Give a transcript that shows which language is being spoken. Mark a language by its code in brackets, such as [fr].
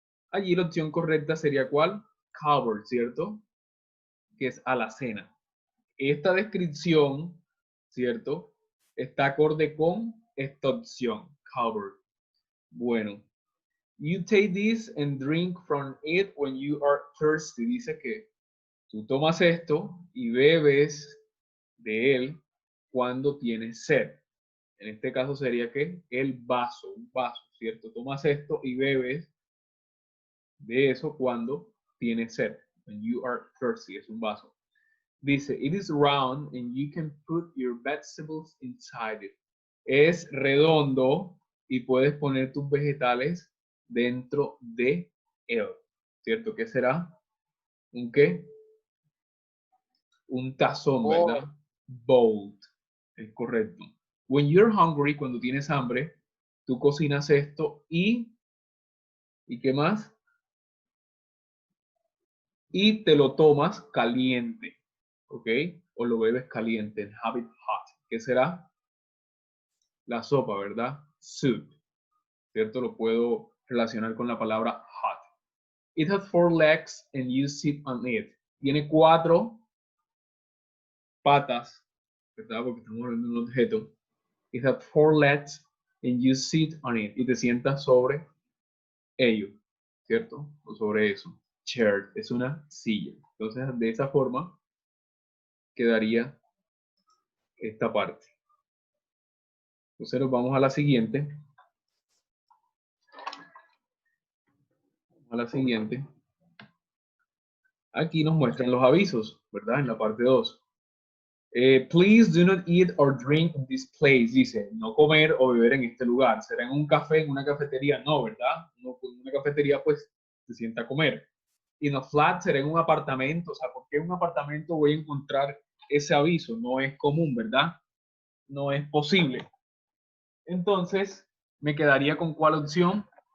[es] Allí la opción correcta sería ¿cuál? Covered, ¿cierto? Que es alacena. Esta descripción, ¿cierto? Está acorde con esta opción, covered. [en] Bueno, you take this and drink from it when you are thirsty. [es] Dice que tú tomas esto y bebes de él cuando tienes sed. En este caso sería que el vaso, un vaso, ¿cierto? Tomas esto y bebes de eso cuando tienes sed. [en] When you are thirsty, [es] es un vaso. [en] Dice, it is round and you can put your vegetables inside it. [es] Es redondo y puedes poner tus vegetales dentro de él. ¿Cierto? ¿Qué será? ¿Un qué? Un tazón, ¿verdad? Bowl. Es correcto. [en] When you're hungry, [es] cuando tienes hambre, tú cocinas esto ¿y qué más? Y te lo tomas caliente, ¿ok? O lo bebes caliente, [en] have it hot. [es] ¿Qué será? La sopa, ¿verdad? Soup, ¿cierto? Lo puedo relacionar con la palabra hot. [en] It has 4 legs and you sit on it. [es] Tiene 4 patas, ¿verdad? Porque estamos hablando de un objeto. [en] It has 4 legs and you sit on it. [es] Y te sientas sobre ello, ¿cierto? O sobre eso. Chair es una silla. Entonces, de esa forma quedaría esta parte. Entonces, nos vamos a la siguiente. A la siguiente. Aquí nos muestran los avisos, ¿verdad? En la parte 2. [en] Please do not eat or drink in this place. [es] Dice, no comer o beber en este lugar. ¿Será en un café, en una cafetería? No, ¿verdad? No, en una cafetería, pues, se sienta a comer. [en] In a flat, [es] será en un apartamento. O sea, ¿por qué en un apartamento voy a encontrar ese aviso? No es común, ¿verdad? No es posible. Entonces, me quedaría con ¿cuál opción?